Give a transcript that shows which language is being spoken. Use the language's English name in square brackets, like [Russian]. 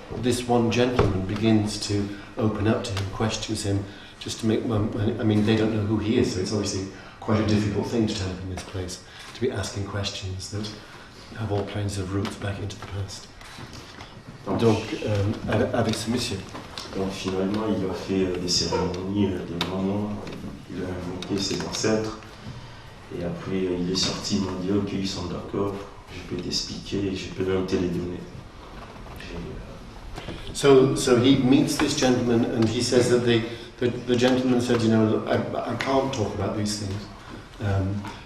[English] This one gentleman begins to open up to him, questions him, just to make, I mean, they don't know who he is, so it's obviously quite a difficult thing to turn up in this place, to be asking questions that have all kinds of roots back into the past. [French] Donc, avec ce monsieur. Donc finalement, il a fait des cérémonies, des moments, il a invoqué ses ancêtres, et après il est sorti, il m'a dit ok, ils sont d'accord, je peux t'expliquer et je peux même te les donner. [English] So he meets this gentleman and he says that the gentleman said, you know, I can't talk about these things.